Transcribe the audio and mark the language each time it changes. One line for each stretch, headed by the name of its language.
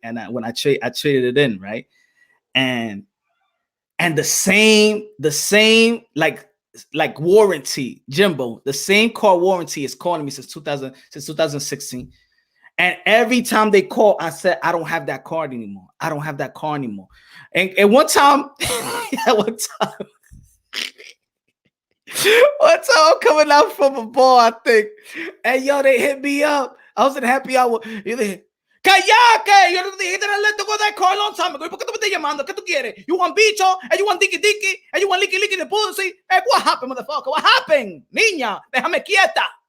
English: And when I traded it in, right? And the same like warranty, Jimbo, the same car warranty is calling me since 2016. And every time they call, I said, I don't have that card anymore. I don't have that car anymore. And one time, one time I'm coming out from a ball, I think. And yo, they hit me up. I was in happy hour.
Spanish: Cállate, yo no te dije que
English: let go that car a long time ago.
Spanish: ¿Por qué tú me estás llamando? ¿Qué tú quieres?
English: You want
Spanish: bicho?
English: And you want dicky dicky? And you want licky licky the pussy? Hey, what happened, motherfucker? What happened?
Spanish: Niña, déjame quieta.